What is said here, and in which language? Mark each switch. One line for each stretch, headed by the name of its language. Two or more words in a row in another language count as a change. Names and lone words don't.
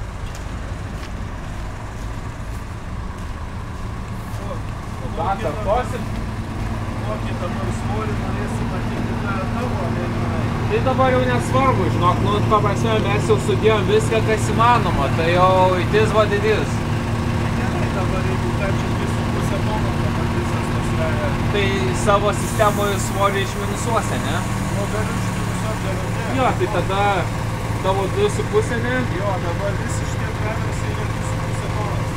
Lithuanian: Dar kartosim. Kokį dabar svorį norėsi matyti dar tavo, Tai dabar jau nesvarbu, žinok, nu, paprasme, mes jau sudėjom viską, kas įmanoma, tai jau
English: it is what it is.
Lithuanian: Gerai, dabar jeigu taip 2,5 tono, dabar visas tas sveria. Tai savo sistemoje svorį išminusuosi, ne? O galiu išminusuot, galiu ne. Jo, tai tada tavo 2,5, ne? Jo, dabar visi šitie traversai yra 2,5 tonos.